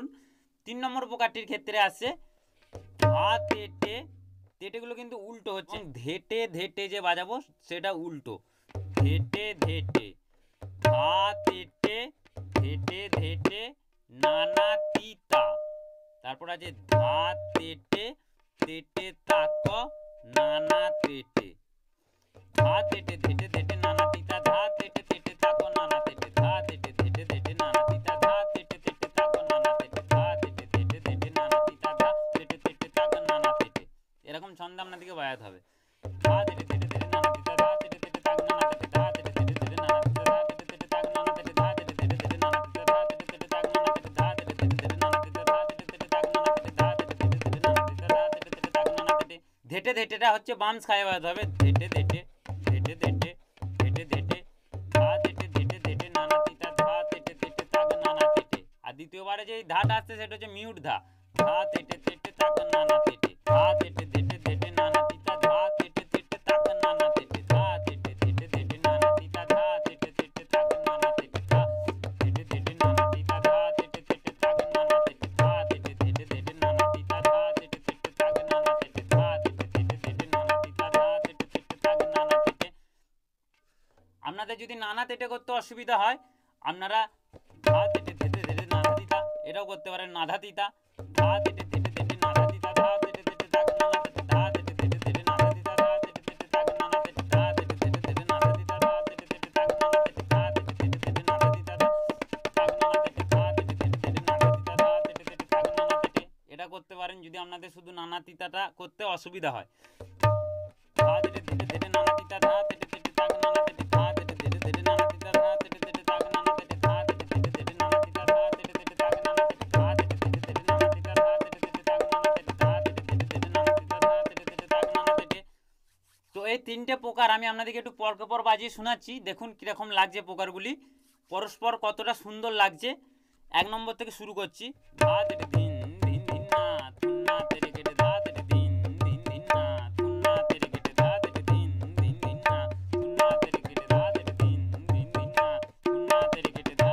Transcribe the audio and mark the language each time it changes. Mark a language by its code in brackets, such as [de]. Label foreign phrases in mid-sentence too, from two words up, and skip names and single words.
[bn] 3 নম্বর প্রকারটির ক্ষেত্রে আসছে ধা তেটে। তেটেগুলো কিন্তু উল্টো হচ্ছে। ধেটে ধেটে যে বাজাবো সেটা উল্টো। ধেটে ধেটে, ধা তেটে ধেটে ধেটে নানা তিতা। তারপর আছে ধা তেটে তেটে তাক নানা তেটে, ধা তেটে ধেটে ধেটে নানা তিতা, ধা তেটে তেটে তাক নানা তেটে, ধা তেটে ধেটে ধেটে নানা তিতা, ধা তেটে তেটে তাক নানা তেটে, ধা তেটে ধেটে ধেটে নানা তিতা, ধা তেটে তেটে তাক নানা তেটে। এরকম ছন্দ আপনাদেরকে বাজাতে হবে। ধা তেটে তেটে ধেটে নানা তিতা, ধা তেটে তেটে তাক নানা তেটে, ধা তেটে তেটে ধেটে নানা তিতা, ধা তেটে তেটে তাক নানা তেটে, ধা তেটে তেটে ধেটে নানা তিতা, ধা তেটে তেটে তাক নানা তেটে, ধা তেটে তেটে ধেটে নানা তিতা, ধা তেটে তেটে তাক নানা তেটে, ধা তেটে তেটে ধেটে নানা তিতা, ধা তেটে তেটে তাক নানা তেটে। ধেটে ধেটেটা হচ্ছে বামস খায় বাজাতে হবে। ধেটে ধেটে ধেটে ধেটে ধেটে ধেটে, ধা তেটে ধেটে ধেটে নানা তিতা, ধা তেটে তেটে তাক নানা তেটে। আর দ্বিতীয়বারে যে ধাটা আসছে সেটা হচ্ছে মিউট ধা, ধা তেটে তেটে তাক নানা তেটে, ধা তেটে ধেটে ধেটে নানা তিতা, ধা তেটে তেটে তাক নানা তেটে, ধা তেটে ধেটে ধেটে নানা তিতা, ধা তেটে তেটে তাক নানা তেটে, ধা তেটে ধেটে নানা তিতা, ধা তেটে তেটে তাক নানা তেটে, ধা তেটে ধেটে ধেটে নানা তিতা, ধা তেটে তেটে তাক নানা তেটে, ধা তেটে ধেটে ধেটে নানা তিতা, ধা তেটে তেটে তাক নানা তেটে। আপনাদের যদি নানা তেটে করতে অসুবিধা হয় আপনারা ধা তেটে ধেটে ধেটে নানা তিতা এটাও করতে পারেন, নাধা তিতা, ধা তেটে ধেটে ধেটে নাধা তিতা, ধা তেটে তেটে তাক নানা তেটে, ধা তেটে ধেটে ধেটে নাধা তিতা, ধা তেটে তেটে তাক নানা তেটে, ধা তেটে ধেটে ধেটে নাধা তিতা, ধা তেটে তেটে তাক নানা তেটে, ধা তেটে ধেটে ধেটে নাধা তিতা, ধা তাক নানা তেটে, ধা তেটে ধেটে ধেটে নাধা তিতা, ধা তেটে তেটে তাক নানা তেটে। এটা করতে পারেন যদি আপনাদের শুধু নানা তিতাটা করতে অসুবিধা হয়। ধা তেটে ধেটে ধেটে নানা তিতা, ধা তেটে তেটে তাক নানা তেটে, ধা তেটে ধেটে ধেটে নানা তিতা, ধা তেটে তেটে তাক নানা তেটে, ধা তেটে ধেটে ধেটে নানা তিতা, ধা তেটে তেটে তাক নানা তেটে, ধা তেটে ধেটে ধেটে নানা তিতা, ধা তেটে তেটে তাক নানা তেটে, ধা তেটে ধেটে ধেটে নানা তিতা, ধা তেটে তেটে তাক নানা তেটে। তো এই তিনটে প্রকার আমি আপনাদেরকে একটু পরকে পর বাজিয়ে শোনাচ্ছি, দেখুন কীরকম লাগছে প্রকারগুলি, পরস্পর কতটা সুন্দর লাগছে। এক নম্বর থেকে শুরু করছি। ধা তেটে ধিন ধিন ধিন না থুন না তেরে কেটে, ধা তেটে ধিন ধিন ধিন না থুন না তেরে কেটে, ধা তেটে ধিন ধিন ধিন না থুন না তেরে কেটে, ধা তেটে ধিন ধিন ধিন না থুন না তেরে কেটে, ধা